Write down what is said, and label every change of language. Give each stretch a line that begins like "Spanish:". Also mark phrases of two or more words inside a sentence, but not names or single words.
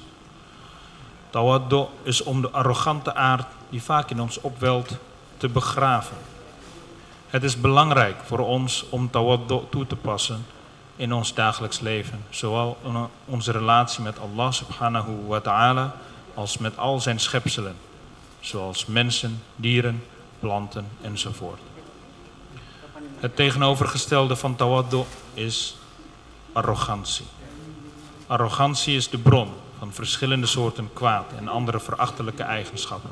Dutch: Tawaddu is om de arrogante aard die vaak in ons opwelt te begraven. Het is belangrijk voor ons om tawaddu toe te passen in ons dagelijks leven, zowel in onze relatie met Allah
Arabic: سبحانه وتعالى
Dutch: als met al zijn schepselen, zoals mensen, dieren, planten enzovoort. Het tegenovergestelde van tawaddu is arrogantie. Arrogantie is de bron van verschillende soorten kwaad en andere verachtelijke eigenschappen.